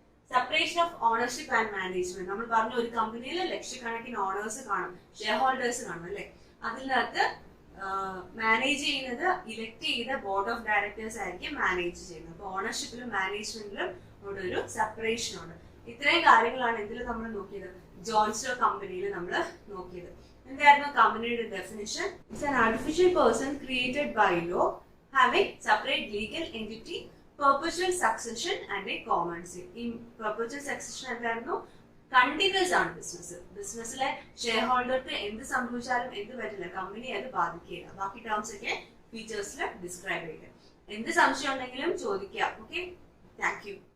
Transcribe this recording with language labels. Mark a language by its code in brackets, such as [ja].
[ml] Separation of ownership and management. നമ്മൾ പറഞ്ഞു ഒരു കമ്പനിയിൽ ലക്ഷക്കണക്കിന് ഓണേഴ്സ് കാണും, ഷെയർ ഹോൾഡേഴ്സ് കാണും അല്ലെ. അതിനകത്ത് മാനേജ് ചെയ്യുന്നത് ഇലക്ട് ചെയ്ത ബോർഡ് ഓഫ് ഡയറക്ടേഴ്സ് ആയിരിക്കും മാനേജ് ചെയ്യുന്നത്. അപ്പൊ ഓണർഷിപ്പിലും മാനേജ്മെന്റിലും ഇവിടെ ഒരു സെപ്പറേഷൻ ഉണ്ട്. ഇത്രയും കാര്യങ്ങളാണ് ഇതിൽ നമ്മൾ നോക്കിയത്, ജോൺസ്റ്റോ കമ്പനിയിൽ നമ്മൾ നോക്കിയത്. എന്തായിരുന്നു കമ്പനിയുടെ definition? [en] It's an artificial person created by law having separate legal entity, perpetual succession and a common seat. In perpetual succession [ml] എന്തായിരുന്നു, കണ്ടിന്യൂസ് ആണ് ബിസിനസ്സിലെ ഷെയർ ഹോൾഡർക്ക് എന്ത് സംഭവിച്ചാലും എന്ത് പറ്റില്ല, കമ്പനി അത് ബാധിക്കില്ല. ബാക്കി ടേംസ് ഒക്കെ ഫീച്ചേഴ്സിൽ ഡിസ്ക്രൈബ് ചെയ്യുക. എന്ത് സംശയം ഉണ്ടെങ്കിലും ചോദിക്കാം. Okay, thank you.